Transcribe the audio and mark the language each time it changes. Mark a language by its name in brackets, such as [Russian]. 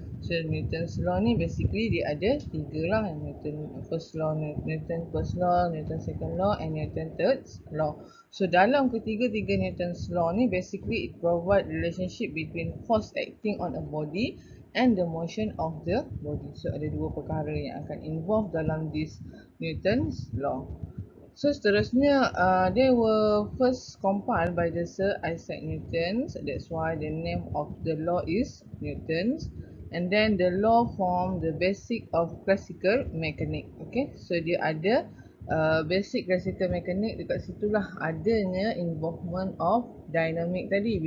[English] So Newton's law ni basically [Malay] dia ada tiga lah. [English] Newton first law, Newton first law, Newton second law and Newton third law. So [Malay] dalam ketiga-tiga [English] Newton's law ni basically it provide relationship between force acting on a body and the motion of the body. [Malay] So ada dua perkara yang akan involve dalam this Newton's law. [English] So seterusnya, they were first compiled by the Sir Isaac Newton. So that's why the name of the law is Newton's. And then the law form the basic of classical mechanics. [Malay] Okay, so dia ada basic classical mechanics, dekat situlah adanya involvement of dynamic tadi.